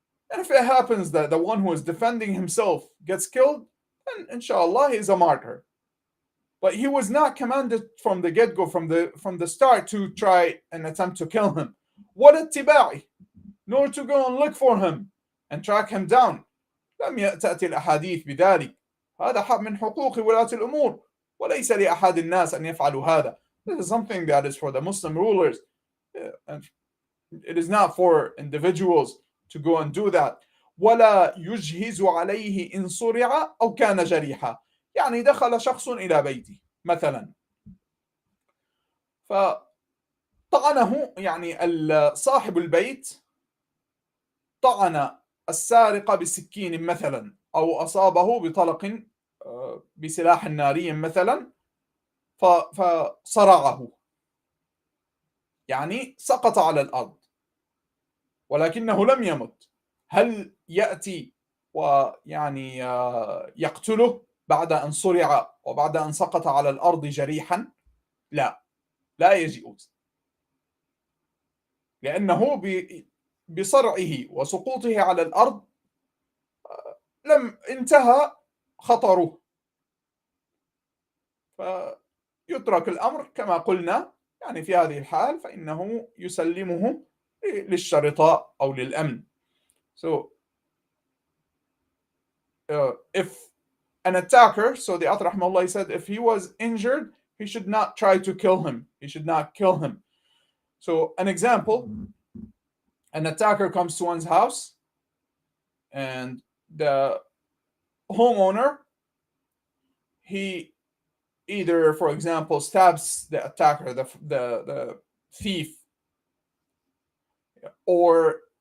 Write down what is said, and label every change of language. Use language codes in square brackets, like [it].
[en] And if it happens that the one who is defending himself gets killed, then inshallah he is a martyr. But he was not commanded from the get-go, from the start, to try and attempt to kill him. What اتباعي, nor to go and look for him and track him down. [ar] لم تأتي الأحاديث بذلك. هذا حق من حقوق ولاة الأمور وليس لأحد الناس أن يفعلوا هذا. [en] This is something that is for the Muslim rulers, and it is not for individuals to go and do that. [ar] ولا يجهز عليه إن صرع أو كان جريحا. يعني دخل شخص إلى بيتي مثلا فطعنه، يعني صاحب البيت طعن السارق بسكين مثلا، أو أصابه بطلق بسلاح ناري مثلا فصرعه، يعني سقط على الأرض ولكنه لم يمت. هل يأتي ويعني يقتله بعد أن صرع وبعد أن سقط على الأرض جريحا؟ لا يجوز، لأنه بصرعه وسقوطه على الأرض لم انتهى خطره، فيترك الأمر كما قلنا. يعني في هذه الحال فإنه يسلمه للشرطة أو للأمن. [en] So if an attacker, so the Author rahimahullah said, if he was injured, he should not try to kill him. He should not kill him. So an example, an attacker comes to one's house and the homeowner, he either, for example, stabs the attacker, the thief, or